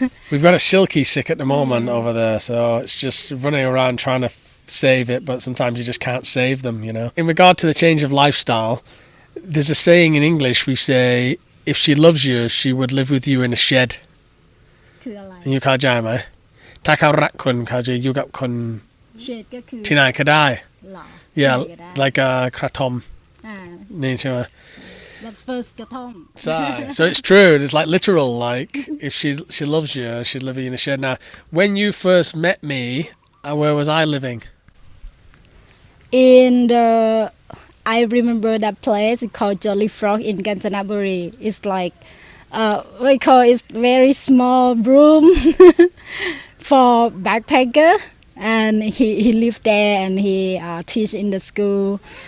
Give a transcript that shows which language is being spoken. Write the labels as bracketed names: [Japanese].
[English] We've got a silky sick at the moment over there, so it's just running around trying to save it, but sometimes you just can't save them, you know. In regard to the change of lifestyle, there's a saying in English, we say, if she loves you, she would live with you in a shed. [Thai] คืออะไร You เข้าใจไหม ถ้าเขารักคุณเขาจะอยู่กับคุณ shade ก็คือ ที่ไหนก็ได้ หล่อ [English] Yeah, [Thai] ก็ได้ [English] like a กระท่อม [Thai] อ่า นี่ใช่ไหม [English] the first กระท่อม So it's true. It's like literal. Like if she loves you, she'd live in a shed. Now, when you first met me, where was I living? In the I remember that place called Jolly Frog in Kanchanaburi. It's like we call it very small room for backpacker, and he lived there and he teach in the school.